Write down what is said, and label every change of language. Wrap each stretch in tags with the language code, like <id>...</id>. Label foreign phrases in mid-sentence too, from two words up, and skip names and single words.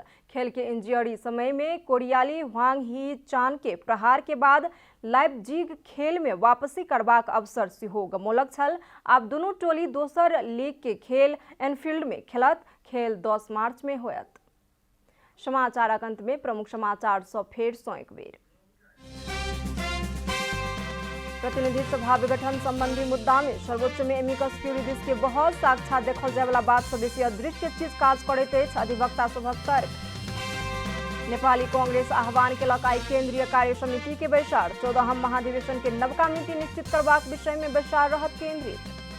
<mai>खेल के इंजरी समय में कोरियाली ह्वांग ही चान के प्रहार के बाद लाइप्जिग खेल में वापसी करबाक अवसर सेहो गमौलक छल। आब दुनू टोली दोसर लीग के खेल एनफील्ड में खेलत। खेल 10 मार्च में होयत। समाचारक अंत में प्रमुख समाचार सं फेर सं एक बेर। प्रतिनिधि सभा विघटन संबंधी मुद्दा में सर्वोच्च में एमिकस क्यूरिडिस के बहस साक्षात देखल जाय वाला बात से बेसी अदृश्य चीज काज करैत अछि अधिवक्ता सभक तर्क। नेपाली कांग्रेस आह्वान केलक आई केंद्रीय कार्य समिति के बैसार। 14हम महाधिवेशन के नवका नीति निश्चित करबाक विषय में बैसार रहत केंद्रित।</mai>